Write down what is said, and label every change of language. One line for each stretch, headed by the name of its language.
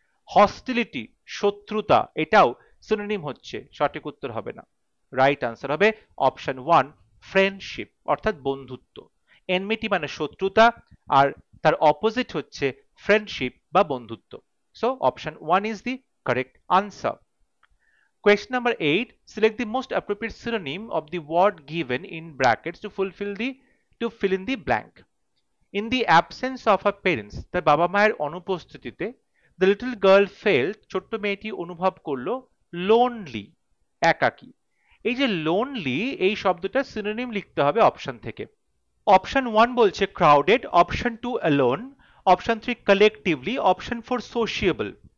Bangla: Hostility শত্রুতা, এটাও synonym হচ্ছে, সঠিক উত্তর হবে না। রাইট আনসার হবে অপশন 1 ফ্রেন্ডশিপ অর্থাৎ বন্ধুত্ব। এনমিটি মানে শত্রুতা আর তার অপোজিট হচ্ছে ফ্রেন্ডশিপ বা বন্ধুত্ব।
English: So option 1 is the correct answer. Question number 8, select the most appropriate synonym of the word given in brackets to fill in the blank. In the absence of her parents,
Bangla: তার বাবা মায়ের অনুপস্থিতিতে
English: the little girl felt,
Bangla: ছোট্ট মেয়েটি অনুভব করলো, lonely, একাকী। এই যে লোনলি এই শব্দটা সিনোনিম লিখতে হবে অপশন থেকে। অপশন 1 বলছে crowded, option 2 alone, option 3 collectively, option 4 সোশিয়েবল।